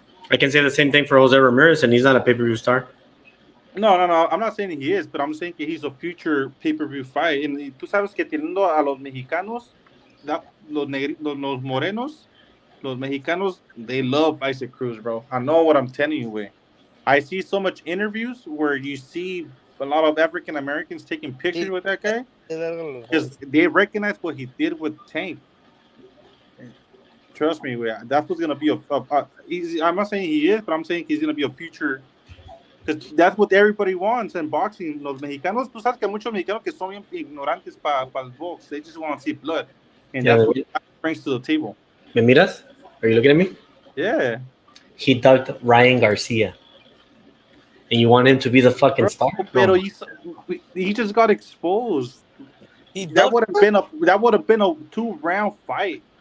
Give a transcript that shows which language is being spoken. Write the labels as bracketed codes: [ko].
[en] I can say the same thing for Jose Ramirez, and he's not a pay-per-view star. No. I'm not saying he is, but I'm saying que he's a future pay-per-view fight. [es] Y tú sabes que teniendo a los mexicanos, los morenos, los mexicanos, [en] they love Isaac Cruz, bro. I know what I'm telling you, way. I see so much interviews where you see a lot of African Americans taking pictures with that guy because they recognize what he did with Tank. Trust me, that's what's gonna be I'm not saying he is, but I'm saying he's gonna be a future. Because that's what everybody wants in boxing. [es] Los mexicanos, tú sabes que hay muchos mexicanos que son bien ignorantes para el box. [en] They just want to see blood, and that's what he brings to the table. [es] ¿Me miras? [en] Are you looking at me? Yeah. He ducked Ryan Garcia. And you want him to be the fucking star? Pero he just got exposed. That would have been a 2-round fight.